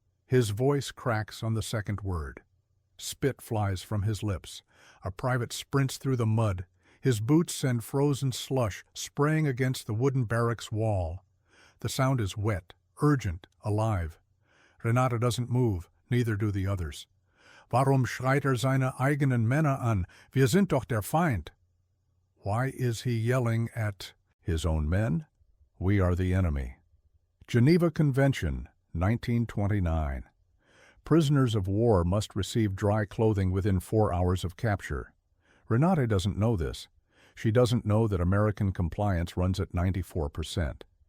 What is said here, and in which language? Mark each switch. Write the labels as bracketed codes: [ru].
[en] His voice cracks on the second word. Spit flies from his lips. A private sprints through the mud. His boots send frozen slush spraying against the wooden barracks wall. The sound is wet, urgent, alive. Renate doesn't move, neither do the others. [de] Warum schreit seine eigenen Männer an? Wir sind doch der Feind. [en] Why is he yelling at his own men? We are the enemy. Geneva Convention, 1929. Prisoners of war must receive dry clothing within 4 hours of capture. Renate doesn't know this. She doesn't know that American compliance runs at 94%.